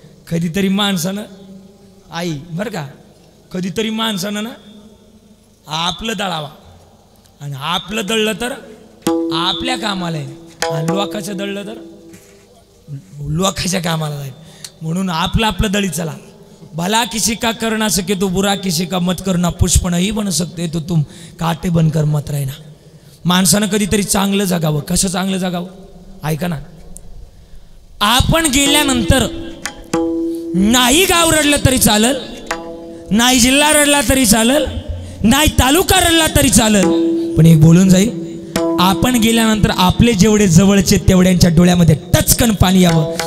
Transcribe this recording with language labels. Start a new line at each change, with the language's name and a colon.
Marathi: कधीतरी माणसानं आई बरं का, कधीतरी माणसानं ना आपलं दळावा. आणि आपलं दळलं तर आपल्या कामाला आहे, आणि लोकाचं दळलं तर लोकाच्या कामाला जाईल. म्हणून आपलं आपलं दळी चला.
Hindi: भला किसी का करना सके तो बुरा किसी का मत करना, पुष्प नहीं बन सकते तो तुम काटे बनकर मत रहना.
Marathi: माणसानं कधीतरी चांगलं जगावं. कसं चांगलं जगावं? ऐका ना, आपण गेल्यानंतर नाही गाव रडलं तरी चालल, नाही जिल्हा रडला तरी चालल, नाही तालुका रडला तरी चालल, पण एक बोलून जाईल, आपण गेल्यानंतर आपले जेवढे जवळचे तेवढ्यांच्या डोळ्यामध्ये टचकन पाणी यावं.